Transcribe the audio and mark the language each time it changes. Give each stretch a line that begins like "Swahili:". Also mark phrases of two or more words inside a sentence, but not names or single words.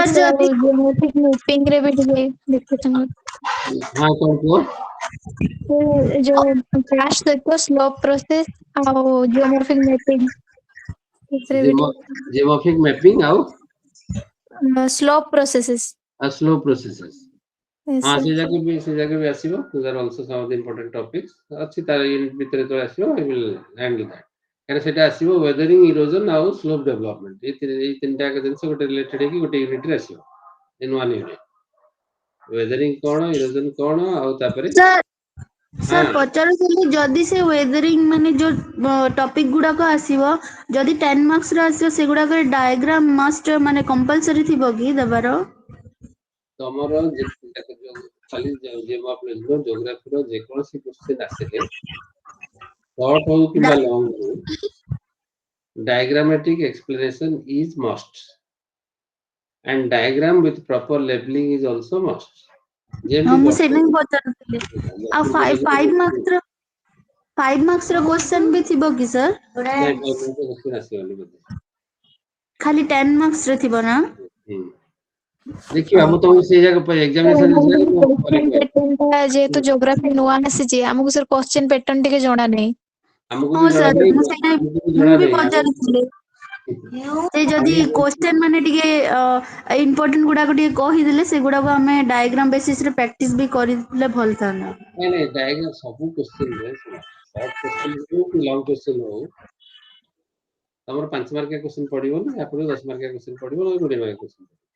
Odia: ସାର୍ ଆଉ ଯଦି
English: geometric mapping
Odia: ରେ ବି ଟିକେ discussion ହଁ କଣ କୁହ। ସେ ଯୋଉ crash ସହିତ
English: slow process
Odia: ଆଉ
English: geomorphic mapping
Odia: ସେଥିରେ ବି
English: geomorphic mapping ଆଉ slow processes. slow processes. Yes
Odia: ହଁ
English: sir.
Odia: ସେ ଯାକ ବି ଆସିବ।
English: Those are also some of the important topics
Odia: ଅଛି ତାର ୟୁନିଟ ଭିତରେ ତ ଆସିବ।
English: I will handle that,
Odia: କାରଣ ସେଟା ଆସିବ
English: weathering, erosion
Odia: ଆଉ
English: slope development।
Odia: ଏଇ ତିନିଟା ଯାକ ଜିନିଷ ଗୋଟେ ରିଲେଟେଡ ହେଇକି ଗୋଟେ ୟୁନିଟ ରେ ଆସିବ
English: in one unit।
Odia: weathering କଣ, erosion କଣ ଆଉ ତାପରେ ସାର୍ ପଚାରୁଥିଲି ଯଦି ସେ ୱେଦରିଂ ମାନେ ଯୋଉ ଟପିକ ଗୁଡାକ ଆସିବ, ଯଦି 10 ମାର୍କ୍ସ ର ଆସିବ ସେଗୁଡାକରେ
English: diagram must
Odia: ମାନେ କମ୍ପଲସରି ଥିବ କି ଦେବାର? ତମର ଖାଲି ଜିଓଗ୍ରାଫିର ଯେକୌଣସି କ୍ୱେଶ୍ଚିନ୍ ଆସିଲେ ସର୍ଟ ହଉ କିମ୍ବା ଲଙ୍ଗ ହଉ,
English: diagrammatic explanation is must and diagram with proper labeling is also must.
Odia: ହଁ ଯେମିତି ମୁଁ ସେଇଟା ହିଁ ପଚାରୁଥିଲି। ଆଉ 5 ମାର୍କ୍ସ ର 5 ମାର୍କ୍ସ ର କ୍ୱେଶ୍ଚନ ବି ଥିବ କି ସାର୍? ଆସିବନି ବୋଧେ। ଖାଲି 10 ମାର୍କ୍ସ ର ଥିବ ନା? ଦେଖିବା ମୁଁ ତମକୁ ସେଇ ଜାଗା ପାଇଁ ଏକ୍ସାମିନେସନ ମୁଁ ପରେ
English: Question
Odia: କହିବି। pattern ଟା ଯେହେତୁ geography ନୂଆ ଆସିଛି, ଆମକୁ sir
English: question pattern
Odia: ଟିକେ ଜଣା ନାହିଁ। ଆମକୁ ହଁ ବି ଜଣା ସାର୍ ନାହିଁ, ମୁଁ ସେଇଟା ଆମକୁ ବି ମୁଁ ଜଣା ବି ନାହିଁ। ପଚାରୁଥିଲି। ସେ ଯଦି ଆମେ କ୍ୱେଶ୍ଚନ ମାନେ ଟିକେ ଇମ୍ପୋର୍ଟାଣ୍ଟ ଗୁଡାକ ଟିକେ କହିଦେଲେ ସେଗୁଡାକୁ ଆମେ
English: diagram basis
Odia: ରେ ପ୍ରାକ୍ଟିସ ବି କରିଥିଲେ ଭଲ ଥାନ୍ତା। ନାଇଁ ଡାଇଗ୍ରାମ ସବୁ କ୍ୱେଶ୍ଚିନ୍ ରେ
English: short question
Odia: ହଉ କି
English: long question
Odia: ହଉ, ତମର 5 ମାର୍କିଆ କ୍ୱେଶ୍ଚିନ୍ ପଡିବନି, ଆପଣ 10 ମାର୍କିଆ କ୍ୱେଶ୍ଚିନ୍ ପଡିବ, 20 ମାର୍କିଆ କ୍ୱେଶ୍ଚିନ୍।